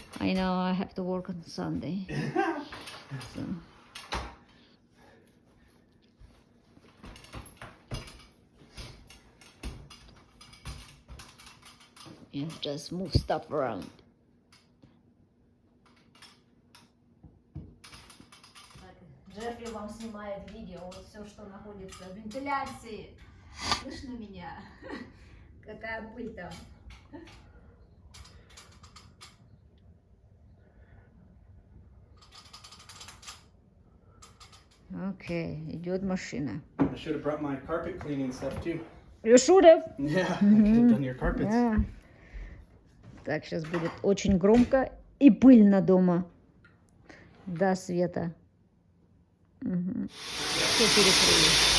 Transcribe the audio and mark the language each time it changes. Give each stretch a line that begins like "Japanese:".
English: I know I have to work on Sunday. So. And just move stuff around.
Russian: Джеффри вам снимает видео, вот все, что находится в вентиляции. Слышно меня? Какая пыль там. Окей, идет машина.
English: I should have brought my carpet cleaning stuff too. You should have. Yeah, I could have done your carpets. Yeah.
Russian: Так, сейчас будет очень громко и пыльно дома. Да, Света. Угу. Все перекрыли.